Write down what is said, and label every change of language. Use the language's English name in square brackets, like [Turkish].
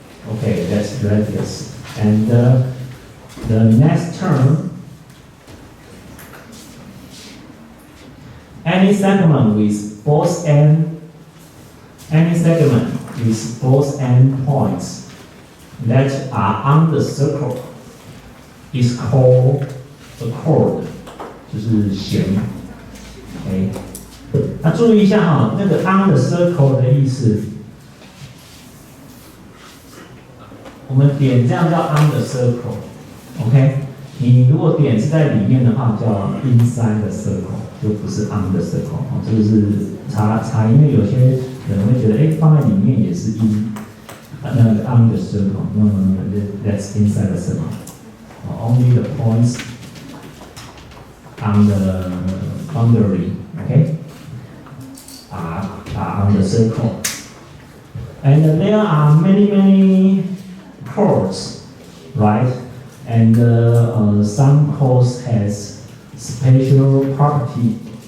[English] Okay, that's radius. And the next term, any segment with both end points that are on the circle is called a chord. [Chinese] 就是弦.Okay? 那注意一下那个 [English] on the circle [Chinese] 的意思，我们点这样叫 on the circle，OK？你如果点是在里面的话，叫 [English] inside the circle， [Chinese] 就不是 [English] on the circle。 [Chinese] 这个是查，因为有些人会觉得，放在里面也是那个 on the circle。 [English] No, that's inside the circle. Only the points on the boundary, okay? Are on the circle. And there are many chords, right? And some chords has special property.